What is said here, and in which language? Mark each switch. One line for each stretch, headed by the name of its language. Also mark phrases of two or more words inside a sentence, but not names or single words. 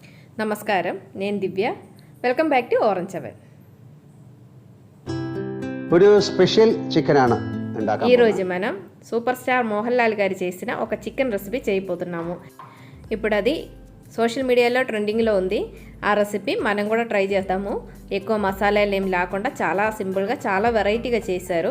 Telugu: నమస్కారం, నేను దివ్య.
English: welcome back to
Telugu: ഓറഞ്ച് അവൻ.
Malayalam: ഒരു
English: special chicken
Malayalam: ആണ്
Telugu: ఈరోజు మనం
English: super star
Telugu: మోహన్ లాల్ గారు చేసిన ఒక
English: chicken recipe
Telugu: చేయబోతున్నాము. ఇప్పుడు అది
English: social media
Telugu: ట్రెండింగ్లో ఉంది. ఆ రెసిపీ మనం కూడా ట్రై చేద్దాము. ఎక్కువ మసాలాలు ఏం లేకుండా చాలా సింపుల్గా, చాలా వెరైటీగా చేశారు.